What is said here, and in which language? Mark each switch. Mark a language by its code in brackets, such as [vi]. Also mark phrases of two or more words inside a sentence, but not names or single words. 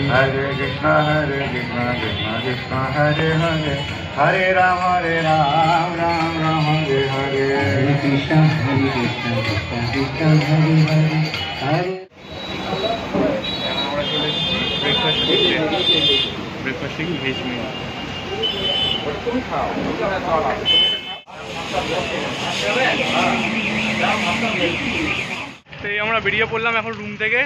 [sa] Hare Krishna, Krishna Krishna, Hare Hare, Hare Ram, Ram Ram, Hare Hare. Hare Krishna, Krishna Krishna, Hare Hare, Hare. [bn] আমরা চলে এসেছি ব্রেকফাস্টে [en] veg meal. [bn] তো এই আমরা বেরিয়ে পড়লাম এখন রুম থেকে।